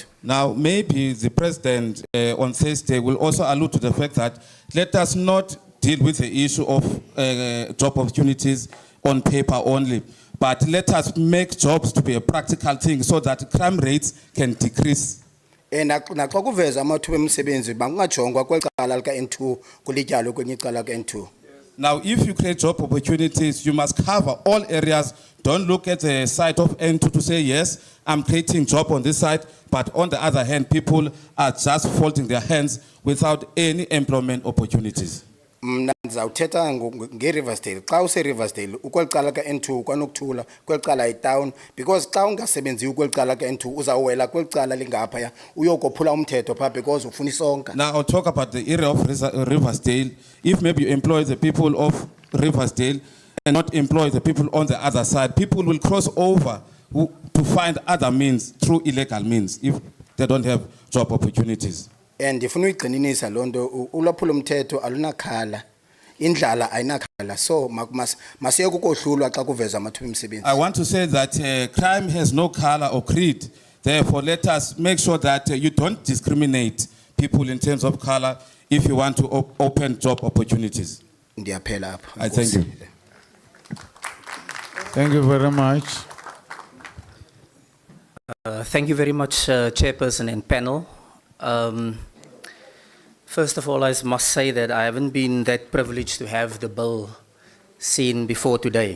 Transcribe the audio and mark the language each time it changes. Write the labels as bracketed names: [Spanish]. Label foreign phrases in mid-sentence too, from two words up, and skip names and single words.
[English] Now maybe the president on Thursday will also allude to the fact that let us not deal with the issue of job opportunities on paper only, but let us make jobs to be a practical thing so that crime rates can decrease. [Xhosa] Naxa kuveza amathuba emisebenzi bangajongwa kwecala lika N2 kulityalo kwenye icala ka N2. [English] Now if you create job opportunities, you must cover all areas. Don't look at the side of N2 to say, yes, I'm creating job on this side, but on the other hand, people are just folding their hands without any employment opportunities. [Xhosa] Mna ndizawuthetha ngeRiversdale. Xa useRiversdale ukwelicala ke-N2 kwanokuthula kwelicala itown because xa ungasebenziyo kwelicala ke-N2 uzawuwela kwelicala lingaphaya uyokophula umthetho phaa because ufuna isonka. [English] Now I'll talk about the area of Riversdale. If maybe you employ the people of Riversdale and not employ the people on the other side, people will cross over to find other means through illegal means if they don't have job opportunities. [Xhosa] And ndifuna uyigxininisa loo nto ulwaphulo mthetho alunakhala indlala ayinakhala so masiyeke ukohlulwa xa kuvezwa amathuba emisebenzi. [English] I want to say that crime has no color or creed. Therefore, let us make sure that you don't discriminate people in terms of color if you want to open job opportunities. [Xhosa] Ndiyaphela apha. [English] I thank you. Thank you very much. Thank you very much, Chairperson and panel. First of all, I must say that I haven't been that privileged to have the bill seen before today.